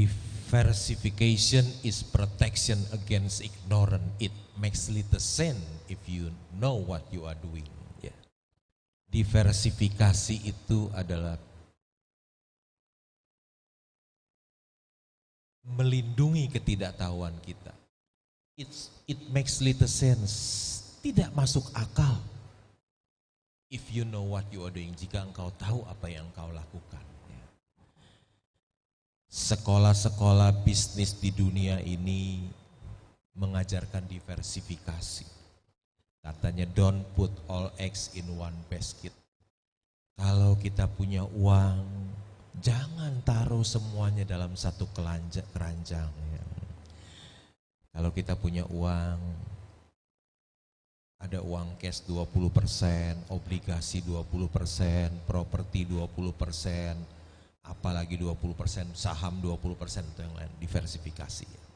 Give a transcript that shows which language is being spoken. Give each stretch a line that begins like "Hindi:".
English: Diversification is protection against ignorance. It makes little sense if you know what you are doing. Yeah.
Indonesian: Diversifikasi itu adalah melindungi ketidaktahuan kita.
English: it makes little sense.
Indonesian: Tidak masuk akal.
English: If you know what you are doing,
Indonesian: jika engkau tahu apa yang engkau lakukan. Sekolah-sekolah bisnis di dunia ini mengajarkan diversifikasi. Katanya
English: don't put all eggs in one basket.
Indonesian: Kalau kita punya uang, jangan taruh semuanya dalam satu keranjang. Kalau kita punya uang, ada uang cash 20%, obligasi 20%, properti 20%, apalagi 20%, saham 20%, itu yang lain, diversifikasi.